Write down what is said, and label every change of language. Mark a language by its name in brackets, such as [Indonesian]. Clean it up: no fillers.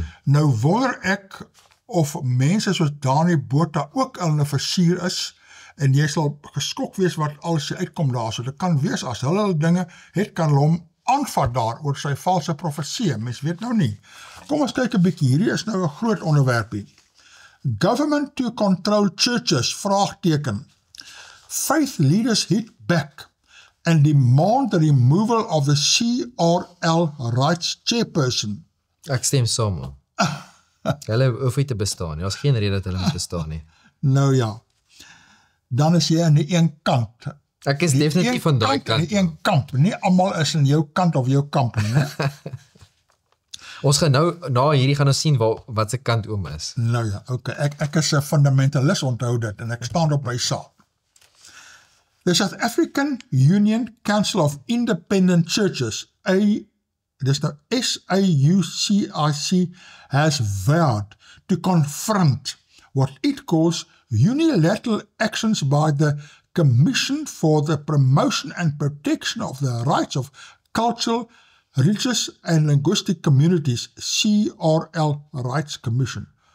[Afrikaans] Nou wonder ek of mense soos Dani Botha ook in 'n versuur is, en jy sal geskok wees wat alles uitkom daar. So dit kan wees as hulle dinge het, kan hulle hom aanvat daar oor sy valse profesie. Mens weet nou nie. Kom ons kyk 'n bietjie. Hierdie is nou 'n groot onderwerpie. [English] Government to control churches, [Afrikaans] vraagteken. [English] Faith leaders hit back and demand the removal of the CRL rights chairperson. [Afrikaans] Ek stem saam. Hulle hoef nie te bestaan nie. Daar's geen rede dat hulle moet bestaan nie. Nou ja. Dan is jy aan die een kant. Ek is definitief van daai kant. Die een kant. Nie almal is in jou kant of jou kamp nie. Ons gaan nou, na hierdie gaan ons sien wat se kant oom is. Nou ja, okay. Ek is 'n fundamentalist, onthou dit, en ek staan op my saak. [English] The South African Union Council of Independent Churches, SAUCIC, has vowed to confront what it calls unilateral actions by the Commission for the Promotion and Protection of the Rights of Cultural, Religious and Linguistic Communities, CRL Rights Commission.